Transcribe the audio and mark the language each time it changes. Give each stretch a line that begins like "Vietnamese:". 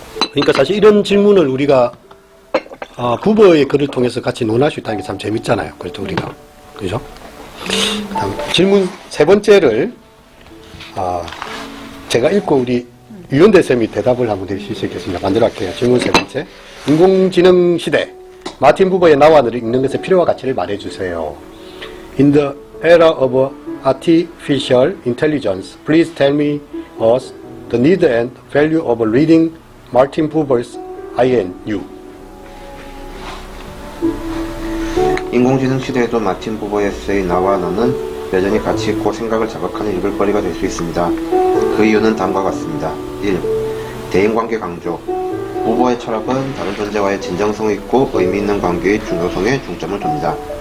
Korean: 그러니까 사실 이런 질문을 우리가 부버의 글을 통해서 같이 논할 수 있다는 게 참 재밌잖아요. 그래도 우리가. 그죠? 다음 질문 세 번째를, 제가 읽고 우리 유연대 쌤이 대답을 한번 해주실 수 있겠습니다. 만들어 갈게요. 질문 세 번째. 인공지능 시대. 마틴 부버의 나와 너를 읽는 것의 필요와 가치를 말해주세요.
English: In the era of artificial intelligence, please tell me us the need and value of reading Martin Buber's I and You.
Korean: 인공지능 시대에도 마틴 부버의 에세이 나와 너는 여전히 가치 있고 생각을 자극하는 읽을거리가 될 수 있습니다. 그 이유는 다음과 같습니다. 1. 대인관계 강조. 부버의 철학은 다른 존재와의 진정성 있고 의미 있는 관계의 중요성에 중점을 둡니다.